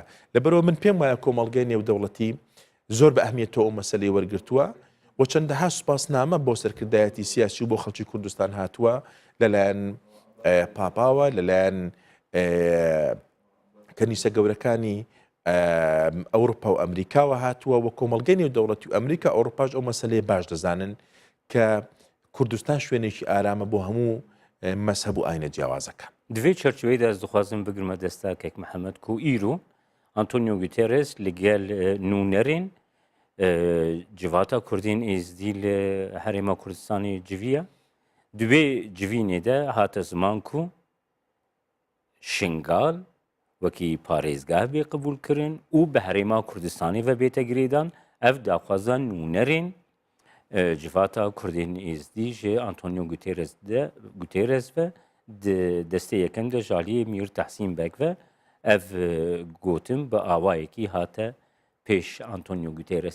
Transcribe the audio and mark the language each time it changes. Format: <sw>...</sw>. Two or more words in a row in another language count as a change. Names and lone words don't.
<ckb>لەبەرەوە من پێم وایە کۆمەڵگەی نێودەوڵەتی زۆر بە ئەهمیەتەوە ئەو مەسەلەی وەرگرتووە و چەندەها سوپاسنامە بۆ سەرکردایەتی سیاسی و بۆ خەڵکی کوردستان هاتووە لەلایەن پاپاوە لەلایەن کەنیسە گەورەکانی ئەوروپا و ئەمریکاوە هاتووە و کۆمەڵگەی نێودەوڵەتی و ئەمریکا ئەوروپاش ئەو مەسەلەیە باش دەزانن کە کوردستان شوێنێکی ئارامە بۆ هەموو مەسهەب و ئاینە جیاوازەکان.</ckb> <ku>دوێ چەرچوەیەدا ez dixwazim bigirme destakek Mihemed ku îro Antonio Guterres li gel nûnerên civata Kurdên êzdî li Herêma Kurdistanê civiya دوێ civînê de hate ziman ku şingal wekî parêzgeh bê qebûl kirin û bi Herêma Kurdistanê ve bête girêdan ev daxwaza nûnerên civata Kurdên êzdî ji Antonio Guterres ve destê yekem de jaliyê Mir Tehsîn Bek ve ev gotin bi awayekî hate pêş Antonio Guterres.</ku>